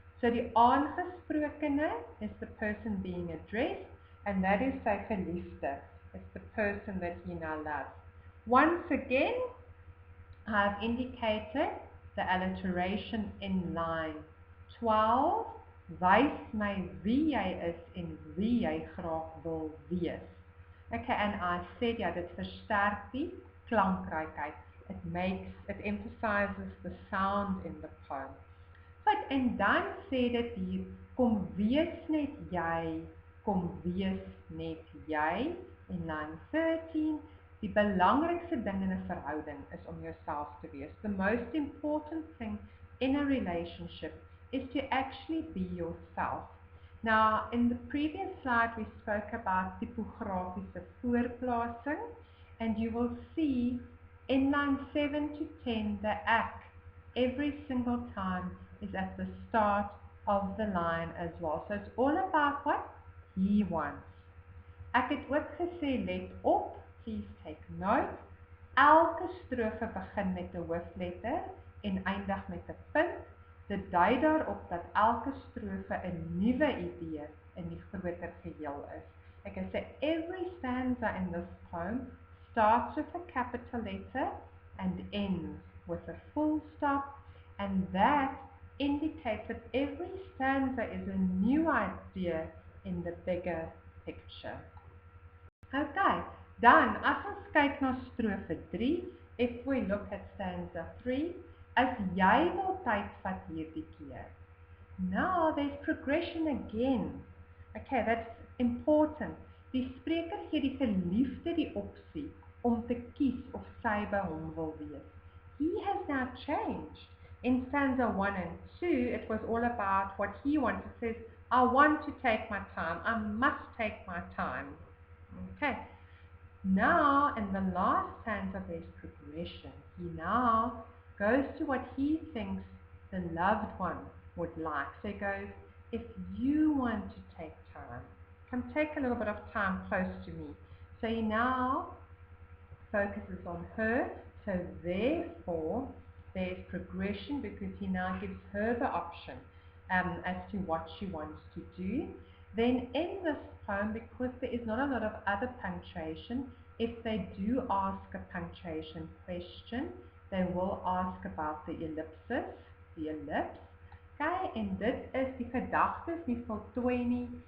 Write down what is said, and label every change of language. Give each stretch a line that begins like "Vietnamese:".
English: So die aangesprokene is the person being addressed, and that is sy geliefde. It's the person that he now loves. Once again, I have indicated the alliteration in line 12.
Afrikaans: Wys my wie jy is en wie jy graag wil wees.
English: Okay, and I said, yeah,
Afrikaans: dit versterk die klankrykheid.
English: It emphasizes the sound in the poem.
Afrikaans: Right, en dan sê dit hier, kom wees net jy,
English: in line 13,
Afrikaans: die belangrikste ding in 'n verhouding is om jouself te wees.
English: The most important thing in a relationship is to actually be yourself. Now, in the previous slide, we spoke about typografiese voorplasing, and you will see in line 7 to 10, the ek, every single time, is at the start of the line as well. So it's all about what he wants.
Afrikaans: Ek het ook gesê, let op,
English: please take note.
Afrikaans: Elke strofe begin met 'n hoofletter en eindig met 'n punt. Dit dui daarop dat elke strofe 'n nuwe idee in die groter geheel is.
English: Okay, so every stanza in this poem starts with a capital letter and ends with a full stop, and that indicates that every stanza is a new idea in the bigger picture.
Afrikaans: Okay, dan as ons kyk na strofe 3,
English: if we look at stanza 3,
Afrikaans: as jy wil tyd vat hierdie keer.
English: Now there's progression again. Okay, that's important.
Afrikaans: Die spreker gee die geliefde die opsie om te kies of sy by hom wil wees.
English: He has now changed. In stanza 1 and 2, it was all about what he wanted. It says, I want to take my time. I must take my time. Okay. Now, in the last stanza, there's progression. He now goes to what he thinks the loved one would like. So he goes, if you want to take time, come take a little bit of time close to me. So he now focuses on her. So therefore, there's progression because he now gives her the option as to what she wants to do. Then in this poem, because there is not a lot of other punctuation, if they do ask a punctuation question, they will ask about the ellipsis, the ellipse.
Afrikaans: Okay, en dit is die gedagtes nie voltooi nie.